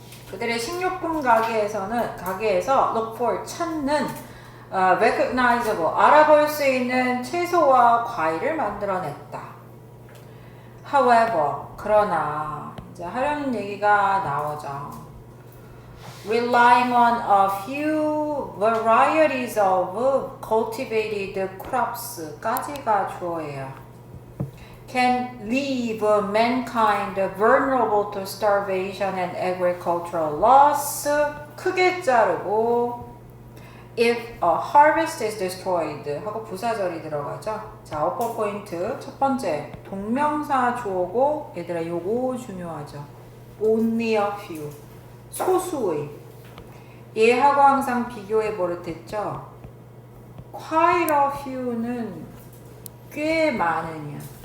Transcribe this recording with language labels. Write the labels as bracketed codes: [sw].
[ko] 그들의 식료품 가게에서 [en] look for [ko] 찾는 recognizable, 알아볼 수 있는 채소와 과일을 만들어냈다. [en] However, [ko] 그러나 이제 하려는 얘기가 나오죠. [en] Relying on a few varieties of cultivated crops [ko] 까지가 주어예요. [en] Can leave mankind vulnerable to starvation and agricultural loss. [ko] 크게 자르고 [en] if a harvest is destroyed [ko] 하고 부사절이 들어가죠. 자, 어퍼 포인트 첫 번째 동명사 주어고 얘들아 요거 중요하죠. [en] Only a few, [ko] 소수의. 얘하고 항상 비교해 버릇했죠. [en] Quite a few [ko] 는 꽤 많으냐.